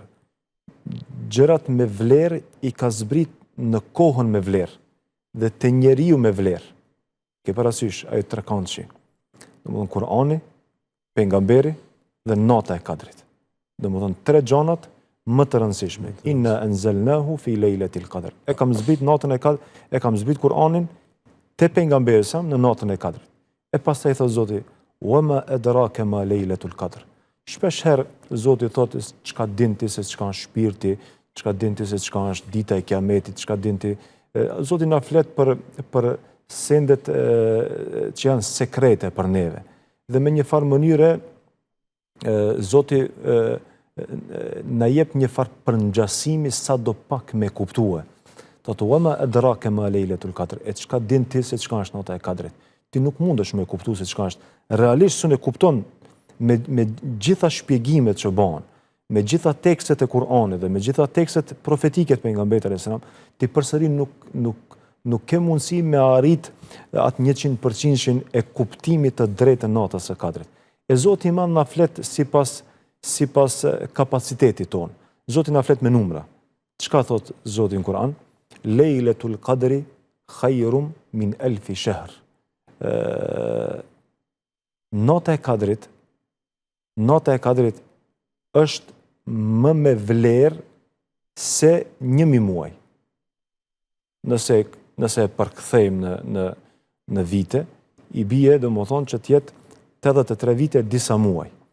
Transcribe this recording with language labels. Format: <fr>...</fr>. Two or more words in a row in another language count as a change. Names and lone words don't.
<sq>Gjërat me vlerë i ka zbrit në kohën me vlerë dhe të njeriu me vlerë. Ke parasysh ajo trekëndshi. Do më thonë Kur'ani, pejgamberi dhe nata e Kadrit. Do më thonë tre gjanat më të rëndësishme.</sq> <ar>إنا أنزلناه في ليلة القدر.</ar> <sq>E kam zbrit natën e Kadrit, e kam zbrit Kur'anin te pejgamberi sa në natën e Kadrit. E pastaj thot Zoti,</sq> <ar>"وما أدراك ما ليلة القدر."</ar> <sq>Shpesh herë Zoti thotë çka din ti se çka është shpirti, çka din ti se çka është dita e Kiametit, çka din ti. Zoti na flet për sendet që janë sekrete për neve. Dhe me një farë mënyre Zoti na jep një farë përngjasimi sa do pak me kuptue. Thotë</sq> <ar>وما أدراك ما ليلة القدر.</ar> <sq>E çka din ti se çka është nata e Kadrit? Ti nuk mundesh me kuptu se çka është. Realisht s'u kupton me gjitha shpjegimet që bëhen, me gjitha tekstet e Kur'anit dhe me gjitha tekstet profetike të pejgamberit</sq> <ar>عليه السلام,</ar> <sq>ti përsëri nuk ke mundësi me arrit atë 100% e kuptimit të drejtë të natës së Kadrit. E Zoti i Madh na flet sipas kapacitetit ton. Zoti na flet me numra. Çka thot Zoti në Kur'an?</sq> <ar>ليلة القدر خير من ألف شهر.</ar> <sq>Nata e Kadrit është më me vlerë se 1000 muaj. Nëse e përkthejmë në vite, i bie do më thonë që tjetë 83 vite disa muaj.</sq>